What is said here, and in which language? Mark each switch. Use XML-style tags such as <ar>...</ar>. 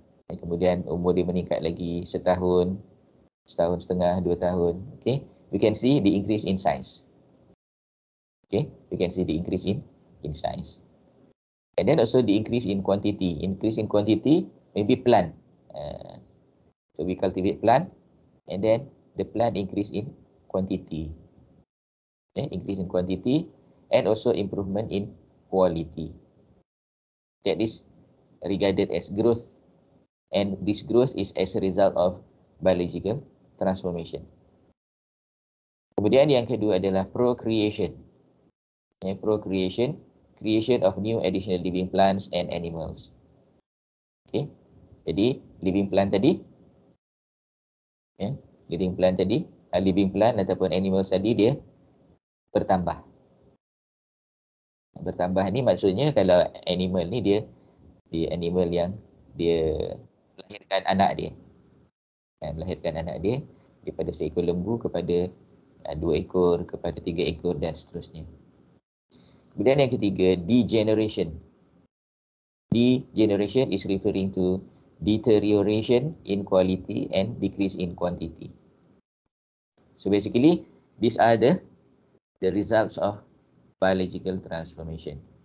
<ms>Dan kemudian umur dia meningkat lagi setahun setengah, 2 tahun.</ms> <en>Okay, we can see the increase in size. Okay, we can see the increase in size. And then also the increase in quantity. Increase in quantity, maybe plant. So we cultivate plant, and then the plant increase in quantity. increase in quantity, and also improvement in quality. That is regarded as growth, and this growth is as a result of biological transformation.</en> <ms>Kemudian yang kedua adalah procreation.</ms> <en>Procreation, creation of new additional living plants and animals.</en> <ms>Okay. Jadi living plant tadi, living plant ataupun animals tadi dia bertambah. Bertambah ni maksudnya kalau animal ni dia animal yang dia melahirkan anak dia. Melahirkan anak dia daripada seekor lembu kepada 2 ekor, kepada 3 ekor dan seterusnya. Kemudian yang ketiga, degeneration.</ms> <en>Degeneration is referring to deterioration in quality and decrease in quantity. So basically, these are the results of biological transformation.</en>